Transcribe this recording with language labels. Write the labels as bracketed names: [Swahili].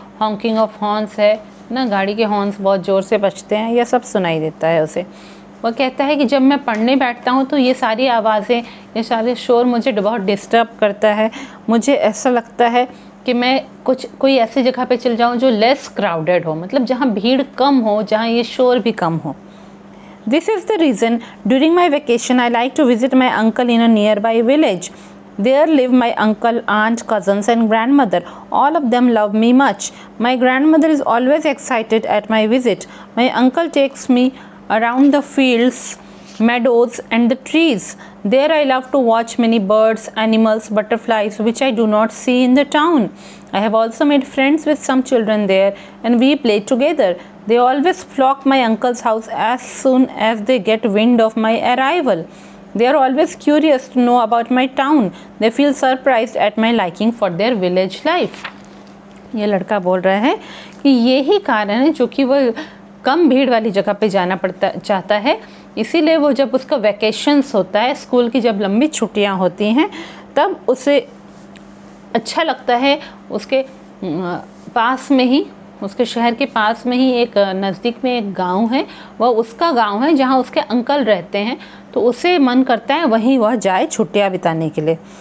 [English] honking of horns [Hindi] है ना, गाड़ी के हॉर्न्स बहुत ज़ोर से बजते हैं, यह सब सुनाई देता है उसे। वह कहता है कि जब मैं पढ़ने बैठता हूँ तो ये सारी आवाज़ें, ये सारे शोर मुझे बहुत डिस्टर्ब करता है। मुझे ऐसा लगता है कि मैं कोई ऐसी जगह पे चल जाऊँ जो [English] less crowded [Hindi] हो, मतलब जहाँ भीड़ कम हो, जहाँ ये शोर भी कम हो। [English] This is the reason during my vacation I like to visit my uncle in a nearby village. There live my uncle, aunt, cousins and grandmother. All of them love me much. My grandmother is always excited at my visit. My uncle takes me around the fields, meadows and the trees. There I love to watch many birds, animals, butterflies which I do not see in the town. I have also made friends with some children there and we play together. They always flock my uncle's house as soon as they get wind of my arrival. They are always curious to know about my town. They feel surprised at my liking for their village life. [Hindi] ये लड़का बोल रहा है कि यही कारण है जो कि वो कम भीड़ वाली जगह पे जाना चाहता है, इसीलिए वो जब उसका वैकेशंस होता है, स्कूल की जब लंबी छुट्टियां होती हैं, तब उसे अच्छा लगता है उसके पास में ही, उसके शहर के पास में ही एक नज़दीक में एक गांव है, वह उसका गांव है जहां उसके अंकल रहते हैं, तो उसे मन करता है वहीं वह जाए छुट्टियां बिताने के लिए।